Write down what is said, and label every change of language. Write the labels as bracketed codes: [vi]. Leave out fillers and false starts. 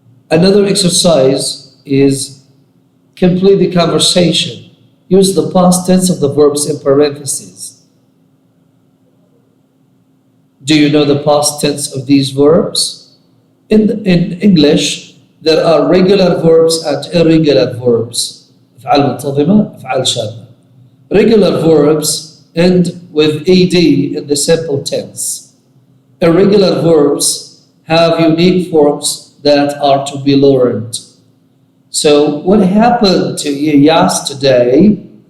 [en] Another exercise is complete the conversation. Use the past tense of the verbs in parentheses. Do you know the past tense of these verbs? In English, there are regular verbs and irregular verbs. [ar] أفعال منتظمة, أفعال شاذة. [en] Regular verbs end with ed in the simple tense. Irregular verbs have unique forms that are to be learned. So, what happened to you yesterday?